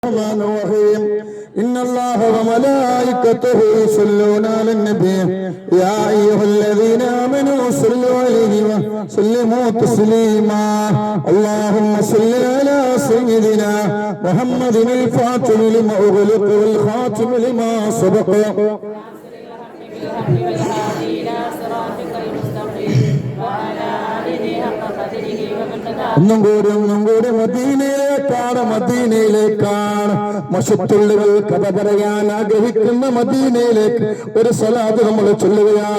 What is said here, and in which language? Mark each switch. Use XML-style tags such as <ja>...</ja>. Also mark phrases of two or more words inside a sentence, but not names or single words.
<ar>الرحمن الرحيم إن الله وملائكته يصلون على النبي يا أيها الذين آمنوا صلوا عليه وسلموا تسليما اللهم صل على سيدنا محمد الفاتح لما أغلق والخاتم لما سبق</ar> <ml>ഒന്നും കൂടി മദീനയിലേക്കാണ് മശത്തുള്ളികൾ കഥ പറയാൻ ആഗ്രഹിക്കുന്ന മദീനയിലേക്ക് ഒരു സ്വലാത്ത് നമ്മൾ ചൊല്ലുകയാണ്.</ml>